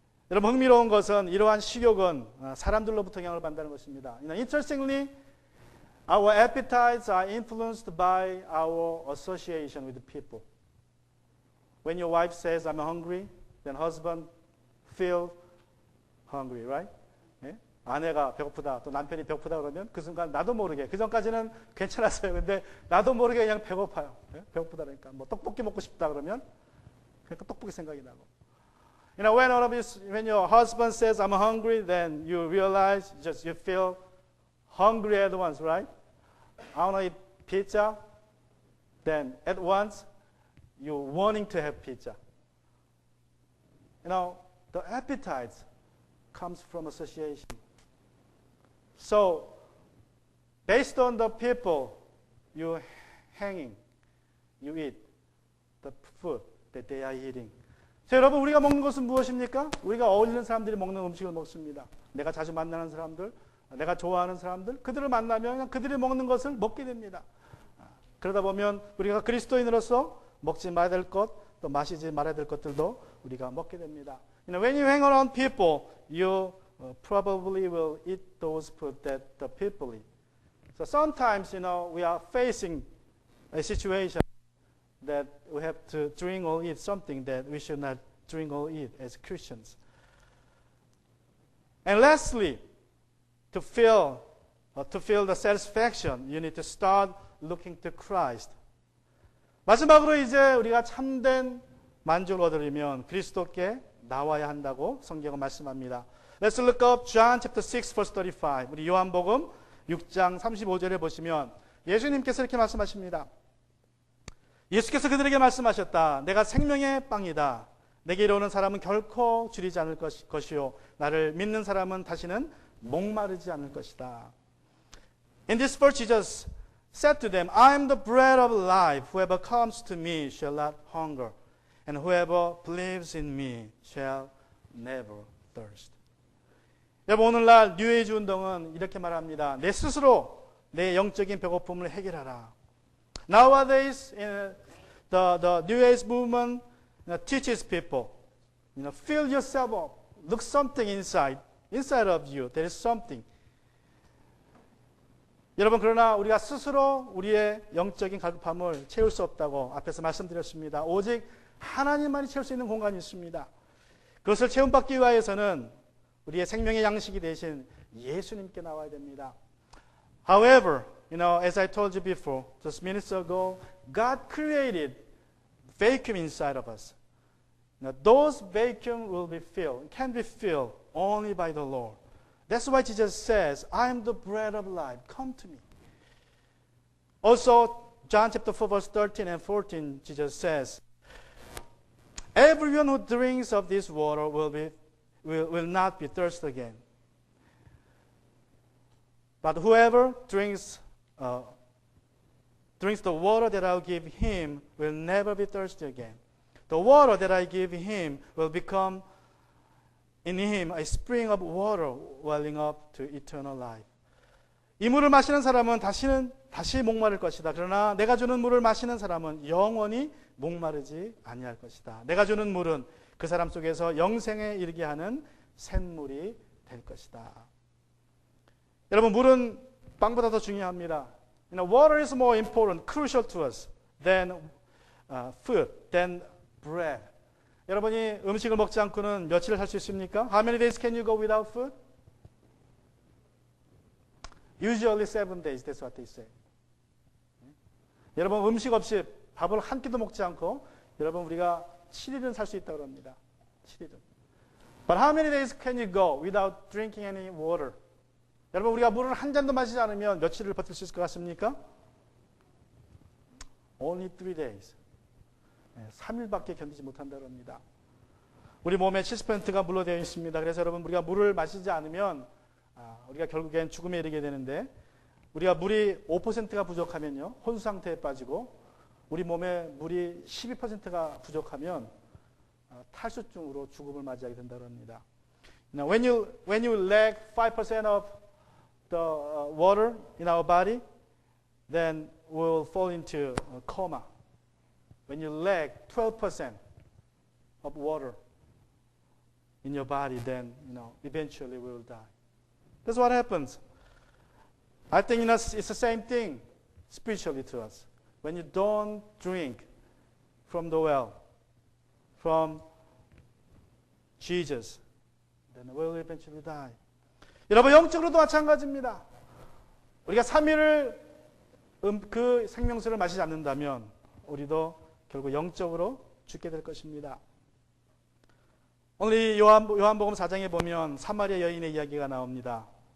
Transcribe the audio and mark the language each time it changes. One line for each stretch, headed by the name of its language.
Korean: 여러분, 흥미로운 것은 이러한 식욕은 사람들로부터 영향을 받는다는 것입니다.
English: Interestingly, our appetites are influenced by our association with people. When your wife says, I'm hungry, then husband feel hungry, right?
Korean: 네? 아내가 배고프다, 또 남편이 배고프다 그러면 그 순간 나도 모르게, 그 전까지는 괜찮았어요. 근데 나도 모르게 그냥 배고파요. 네? 배고프다 그러니까. 뭐 떡볶이 먹고 싶다 그러면 그러니까 떡볶이 생각이 나고.
English: When your husband says, I'm hungry, then you realize, you feel hungry at once, right? I want to eat pizza. Then at once, you're wanting to have pizza. The appetite comes from association. So, based on the people you eat the food that they are eating.
Korean: 자, 여러분, 우리가 먹는 것은 무엇입니까? 우리가 어울리는 사람들이 먹는 음식을 먹습니다. 내가 자주 만나는 사람들, 내가 좋아하는 사람들, 그들을 만나면 그냥 그들이 먹는 것을 먹게 됩니다. 그러다 보면 우리가 그리스도인으로서 먹지 말아야 될 것, 또 마시지 말아야 될 것들도 우리가 먹게 됩니다.
English: When you hang around people, you probably will eat those food that the people eat. So sometimes, we are facing a situation that we have to drink or eat something that we should not drink or eat as Christians. And lastly, to feel the satisfaction, you need to start looking to Christ.
Korean: 마지막으로 이제 우리가 참된 만족을 얻으려면 그리스도께 나와야 한다고 성경은 말씀합니다.
English: Let's look up John chapter 6 verse 35.
Korean: 우리 요한복음 6장 35절에 보시면 예수님께서 이렇게 말씀하십니다. 예수께서 그들에게 말씀하셨다. 내가 생명의 빵이다. 내게 이르는 사람은 결코 줄이지 않을 것이요. 나를 믿는 사람은 다시는 목마르지 않을 것이다.
English: In this verse, Jesus said to them, I am the bread of life. Whoever comes to me shall not hunger, and whoever believes in me shall never thirst.
Korean: 여러분, 오늘날 뉴에이지 운동은 이렇게 말합니다. 내 스스로 내 영적인 배고픔을 해결하라.
English: Nowadays, the New Age movement teaches people, fill yourself up. Look something inside of you. There is something.
Korean: 여러분, 그러나 우리가 스스로 우리의 영적인 갈급함을 채울 수 없다고 앞에서 말씀드렸습니다. 오직 하나님만이 채울 수 있는 공간이 있습니다. 그것을 채움받기 위해서는 우리의 생명의 양식이 되신 예수님께 나와야 됩니다.
English: However, as I told you before, just minutes ago, God created vacuum inside of us. Now, those vacuum will be filled, can be filled only by the Lord. That's why Jesus says, I am the bread of life. Come to me. Also, John chapter 4, verse 13 and 14, Jesus says, everyone who drinks of this water will not be thirsty again. But whoever drinks the water that I'll give him will never be thirsty again. The water that I give him will become in him a spring of water welling up to eternal life.
Korean: 이 물을 마시는 사람은 다시 목마를 것이다. 그러나 내가 주는 물을 마시는 사람은 영원히 목마르지 아니할 것이다. 내가 주는 물은 그 사람 속에서 영생에 이르게 하는 샘물이 될 것이다. 여러분, 물은 빵보다 더 중요합니다.
English: Water is more important, crucial to us than food, than bread.
Korean: 여러분이 음식을 먹지 않고는 며칠을 살 수 있습니까?
English: How many days can you go without food? Usually 7 days, that's what they say.
Korean: 여러분, 음식 없이 밥을 한 끼도 먹지 않고 여러분 우리가 7일은 살 수 있다고 합니다. 7일은.
English: But how many days can you go without drinking any water?
Korean: 여러분, 우리가 물을 한 잔도 마시지 않으면 며칠을 버틸 수 있을 것 같습니까?
English: Only 3 days.
Korean: 3일밖에 견디지 못한다고 합니다. 우리 몸의 70%가 물로 되어 있습니다. 그래서 여러분, 우리가 물을 마시지 않으면 우리가 결국엔 죽음에 이르게 되는데, 우리가 물이 5%가 부족하면요, 혼수 상태에 빠지고, 우리 몸에 물이 12%가 부족하면 탈수증으로 죽음을 맞이하게 된다고 합니다.
English: Now, when you lack 5% of the water in our body, then we'll fall into a coma. When you lack 12% of water in your body, then eventually we will die. That's what happens. I think it's the same thing spiritually to us. When you don't drink from the well, from Jesus, then we will eventually die.
Korean: 여러분, 영적으로도 마찬가지입니다. 우리가 3일을 그 생명수를 마시지 않는다면 우리도 결국 영적으로 죽게 될 것입니다. 오늘 이 요한복음 4장에 보면 사마리아 여인의 이야기가 나옵니다.